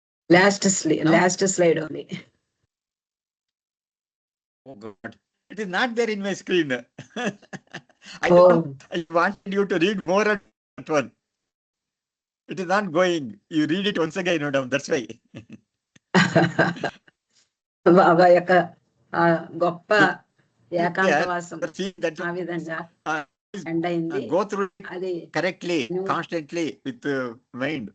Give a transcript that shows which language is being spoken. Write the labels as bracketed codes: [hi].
[en] Last slide only. Oh God. It is not there in my screen. I wanted you to read more at that one. It is not going. You read it once again, madam. That's why. [te] బాబా యొక్క గొప్ప ఏకాంతవాసం ఆ విధంగా end అయింది. [en] Go through [te] అది [en] correctly, constantly with mind.